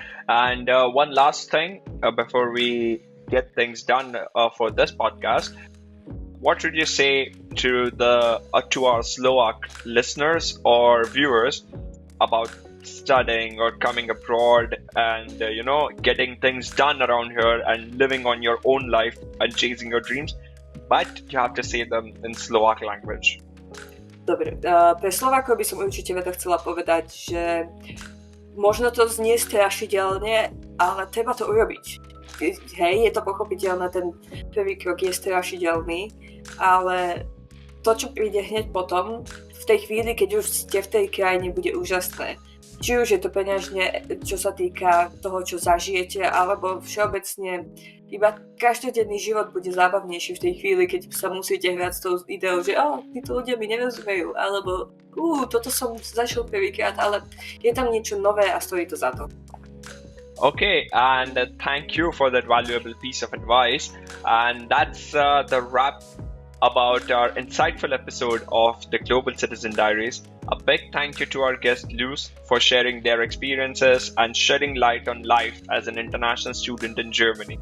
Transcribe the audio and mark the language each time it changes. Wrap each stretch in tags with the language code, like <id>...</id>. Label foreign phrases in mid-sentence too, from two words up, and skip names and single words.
<en>And one last thing before we get things done for this podcast, what would you say to our Slovak listeners or viewers about studying or coming abroad and getting things done around here and living on your own life and chasing your dreams, but you have to say them in Slovak language?</en> <sk>Dobre, pre Slovákov by som určite chcela povedať, že možno to znie strašidelne, ale treba to urobiť. Hej, je to pochopiteľné, ten prvý krok je strašidelný, ale to, čo príde hneď potom, v tej chvíli, keď už ste v tej krajine, bude úžasné. Či už je to peňažne, čo sa týka toho, čo zažijete, alebo všeobecne iba každodenný život bude zábavnejší v tej chvíli, keď sa musíte hrať s tou ideou, že títo ľudia mi nerozumejú, alebo toto som zažil prvýkrát, ale je tam niečo nové a stojí to za to.</sk> <en>Okay, and thank you for that valuable piece of advice. And that's the wrap about our insightful episode of the Global Citizen Diaries. A big thank you to our guest Luce for sharing their experiences and shedding light on life as an international student in Germany.</en>